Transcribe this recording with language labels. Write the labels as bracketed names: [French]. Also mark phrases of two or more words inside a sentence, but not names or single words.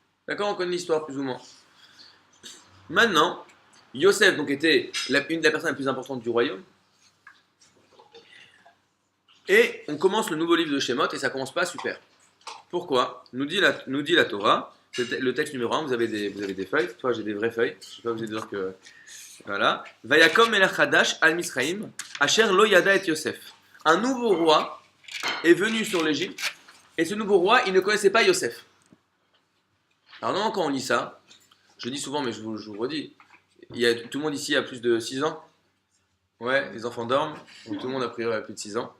[French] On connaît l'histoire plus ou moins. Maintenant, Yosef donc, était une des personnes les plus importantes du royaume. Et on commence le nouveau livre de Shemot et ça commence pas super. Pourquoi? Nous dit la Torah, c'est le texte numéro 1, vous avez des feuilles, toi j'ai des vraies feuilles, je ne sais pas vous dire que... Voilà. [Hebrew] ויקם מלך חדש על מצרים, אשר לא ידע את יוסף. [French] Un nouveau roi est venu sur l'Égypte, et ce nouveau roi, il ne connaissait pas Yosef. Alors normalement quand on lit ça, je dis souvent mais je vous redis, tout le monde ici a plus de 6 ans. Ouais, les enfants dorment, donc tout le monde a priori a plus de 6 ans.